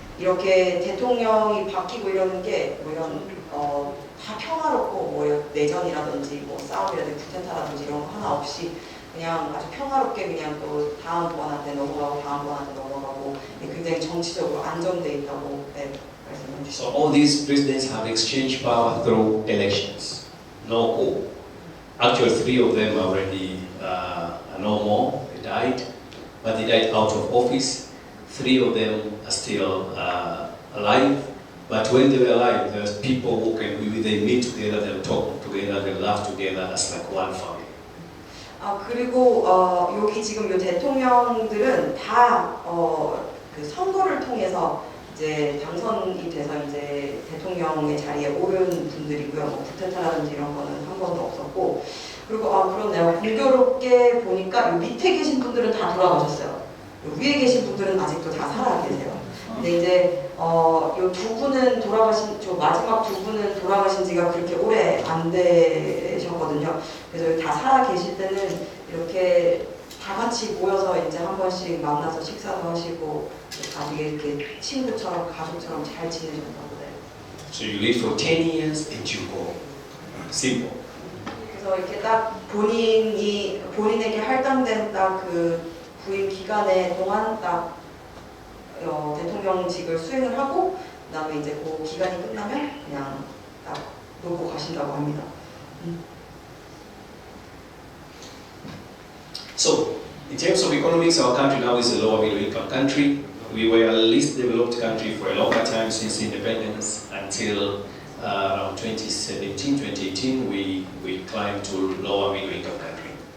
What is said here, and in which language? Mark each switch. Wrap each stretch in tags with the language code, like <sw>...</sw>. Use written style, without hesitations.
<ko>이렇게 대통령이 바뀌고 이러는 게 뭐 이런 다 평화롭고 뭐 내전이라든지 뭐 싸움이라든지 쿠데타라든지 이런 거 하나 없이 그냥 아주 평화롭게 그냥 또 다음 번한테 넘어가고 다음 번한테 넘어가고 굉장히 정치적으로 안정돼 있다고 말씀해 주시죠.</ko> <en>So all these presidents have exchanged power through elections, no coup. Actually, three of them already are no more. They died, but they died out of office. Three of them are still alive, but when they were alive, there's people who can they meet together, they talk together, they laugh together as like one family.</en> <ko>그리고 여기 지금 요 대통령들은 다 그 선거를 통해서 이제 당선이 돼서 이제 대통령의 자리에 오른 분들이고요. 뭐 쿠데타라든지 이런 거는 한 번도 없었고, 그리고 그렇네요. 공교롭게 보니까 요 밑에 계신 분들은 다 돌아가셨어요. 위에 계신 분들은 아직도 다 살아 계세요. 근데 이제 요 두 분은 저 마지막 두 분은 돌아가신 지가 그렇게 오래 안 되셨거든요. 그래서 다 살아 계실 때는 이렇게 다 같이 모여서 이제 한 번씩 만나서 식사도 하시고 다 이렇게 친구처럼 가족처럼 잘 지내셨다고 해요.</ko> <en>So you live for 10 years and you go. Simple.</en> <ko>그래서 이렇게 딱 본인에게 할당된 딱 그 부임 기간에 동안 딱 대통령직을 수행을 하고 그다음에 이제 그 기간이 끝나면 그냥 딱 놓고 가신다고 합니다.</ko> <en>So, in terms of economics, our country now is a lower middle income country. We were a least developed country for a longer time since independence until around 2017, 2018, we climbed to lower middle income country.</en>